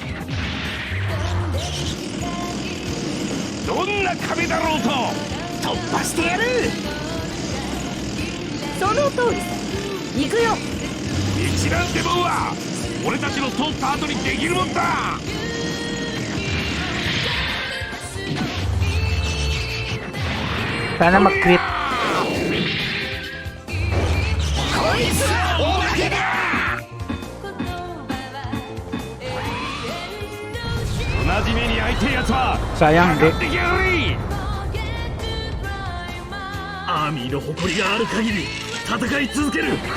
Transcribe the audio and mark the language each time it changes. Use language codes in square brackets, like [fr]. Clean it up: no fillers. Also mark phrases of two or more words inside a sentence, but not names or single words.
[ja] どんな壁だろうと突破してやる。その通りさ。行くよ。一覧デモンは俺たちの通った後にできるもんだ。 [tl] Sana mag-crit. [ja] こいつはおまけだ。同じ目に遭いてえやつは [tl] Sayang, [ja] か [tl] hindi. [ja] かってきやがれ。アーミーの誇りがある限り戦い続ける。